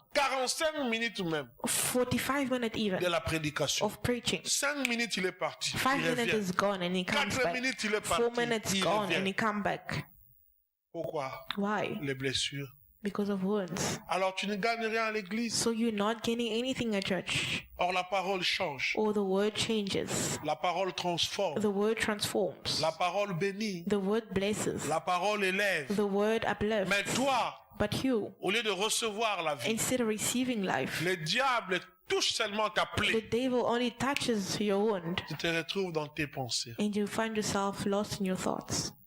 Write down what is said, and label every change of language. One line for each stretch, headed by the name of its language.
French: 45 minutes même
English: 45 minutes even
French: de la prédication.
English: of preaching.
French: 5 minutes il est parti, 5 il
English: minutes
French: revient.
English: is gone and he comes 4 back.
French: minutes il est 4 parti,
English: minutes
French: il
English: gone and he
French: revient.
English: come back.
French: Pourquoi?
English: Why?
French: Les blessures.
English: Because of wounds.
French: Alors tu ne gagnes rien à l'église.
English: So you're not gaining anything at church.
French: Or la parole change.
English: Or the word changes.
French: La parole transforme.
English: The word transforms.
French: La parole bénit.
English: The word blesses.
French: La parole élève.
English: The word uplifts.
French: Mais toi,
English: But you,
French: au lieu de recevoir la vie,
English: instead of receiving life,
French: le diable touche seulement ta
English: the
French: plaie.
English: devil only touches your wound
French: Tu te retrouves dans tes pensées.
English: and you find yourself lost in your thoughts.